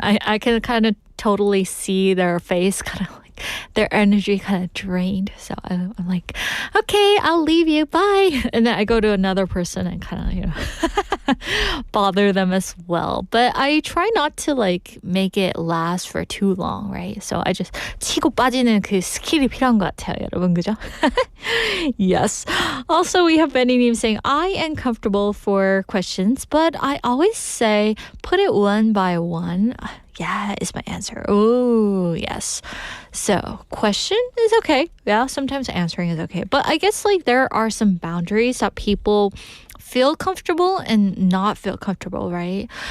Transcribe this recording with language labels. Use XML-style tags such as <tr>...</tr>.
<en>I can kind of totally see their face kind of like their energy kind of drained. So I'm like, okay, I'll leave you, bye. And then I go to another person and kind of, bother them as well. But I try not to like make it last for too long, right? So I just</en> <ko>치고 빠지는 그 스킬이 필요한 것 같아요, 여러분, 그죠?</ko> <en>Yes. Also, we have Benny님 saying, I am comfortable for questions, but I always say, put it one by one. Yeah, is my answer. Oh, yes. So, question is okay. Yeah, sometimes answering is okay. But I guess like there are some boundaries that people feel comfortable and not feel comfortable, right?</en>